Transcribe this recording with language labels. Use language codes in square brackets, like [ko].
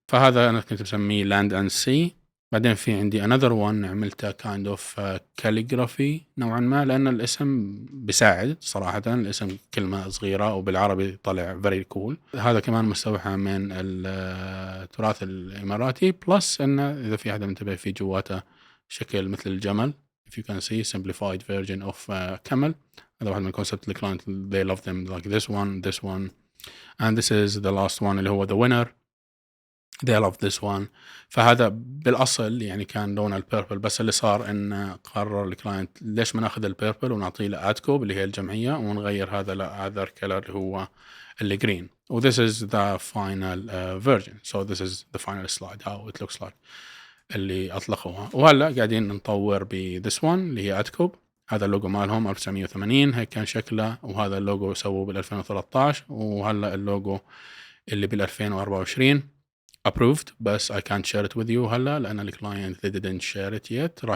[ar] فهذا أنا كنت بسميه [en] land and sea. [ar] بعدين في عندي [en] another one [ar] عملته [en] kind of calligraphy [ar] نوعا ما، لأن الاسم بيساعد صراحة، الاسم كلمة صغيرة وبالعربي طلع [en] very cool. [ar] هذا كمان مستوحى من التراث الإماراتي، بلس أنه إذا في حدا منتبه في جواته شكل مثل الجمل [en] if you can see simplified version of camel. [ar] هذا واحد من الكونسبت الكلاينت [en] they love them like this one and this is the last one [ar] اللي هو [en] the winner they love this one. [ar] فهذا بالأصل يعني كان لون البيربل، بس اللي صار إن قرر الكلاينت ليش ما ناخذ البيربل ونعطيه لأدكوب اللي هي الجمعية ونغير هذا لأذر كلر اللي هو اللي green. [en] و this is the final version. So this is the final slide how it looks like [ar] اللي أطلقوها. وهلا قاعدين نطور ب [en] this one [ar] اللي هي أدكوب. هذا اللوجو مالهم 1980 هيك كان شكله، وهذا اللوجو سووه بال 2013، وهلا اللوجو اللي بال 2024 approved بس [en] I can't share it with you [ar] هلا لأن الكلاينت [en] they didn't share it yet.